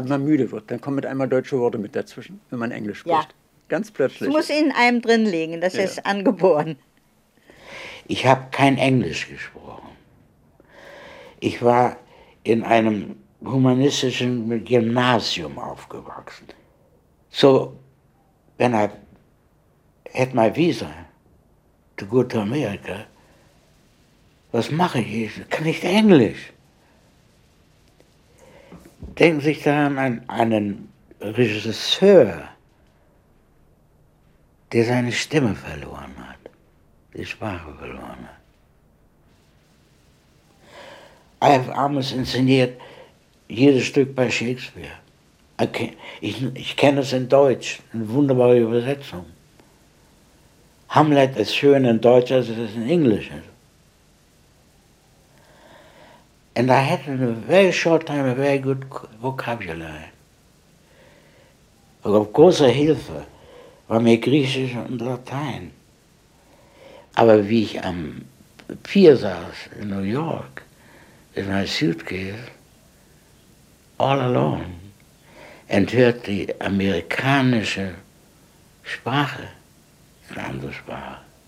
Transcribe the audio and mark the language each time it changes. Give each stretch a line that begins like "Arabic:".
German: Wenn man müde wird, dann kommen mit einmal deutsche Worte mit dazwischen, wenn man Englisch spricht. Ja. Ganz plötzlich. Das muss in einem drin liegen, das ist angeboren. Ich habe kein Englisch gesprochen. Ich war in einem humanistischen Gymnasium aufgewachsen.
English: So, when I had my visa to go to America,
German: was mache ich? Ich kann nicht Englisch. Denken Sie sich daran an einen Regisseur, der seine Stimme verloren hat, die Sprache verloren hat.
English: I have almost
German: inszeniert jedes Stück bei Shakespeare. Ich kenne es in Deutsch, eine wunderbare Übersetzung. Hamlet ist schön in Deutsch, als es in Englisch ist.
English: And I had in a very short time a very good vocabulary.
German: Aber große Hilfe war mir Griechisch und Latein. Aber wie ich am Pier saß in New York,
English: in my suitcase, all alone, and
German: hörte die amerikanische Sprache, eine andere Sprache.